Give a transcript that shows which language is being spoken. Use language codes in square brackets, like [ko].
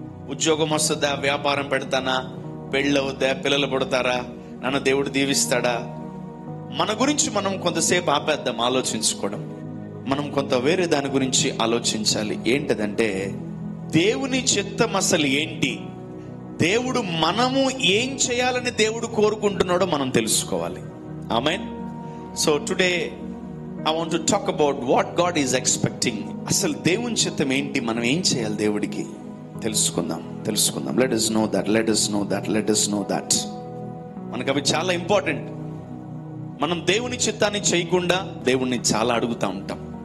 [te] ఉద్యోగం వస్తుందా, వ్యాపారం పెడతానా, పెళ్ళవుద్దా, పిల్లలు పుడతారా, నన్ను దేవుడు దీవిస్తాడా, మన గురించి మనం కొంతసేపు ఆపేద్దాం ఆలోచించుకోవడం. మనం కొంత వేరే దాని గురించి ఆలోచించాలి. ఏంటదంటే దేవుని చిత్తం అసలు ఏంటి, దేవుడు మనము ఏం చేయాలని దేవుడు కోరుకుంటున్నాడో మనం తెలుసుకోవాలి. ఆమేన్. [en] So today I want to talk about what God is expecting. [te] అసలు దేవుని చిత్తం ఏంటి, మనం ఏం చేయాలి దేవుడికి తెలుసుకుందాం. [en] Let us know that. [te] మనకు అవి చాలా ఇంపార్టెంట్. మనం దేవుని చిత్తాన్ని చేయకుండా దేవుణ్ణి చాలా అడుగుతూ ఉంటాం.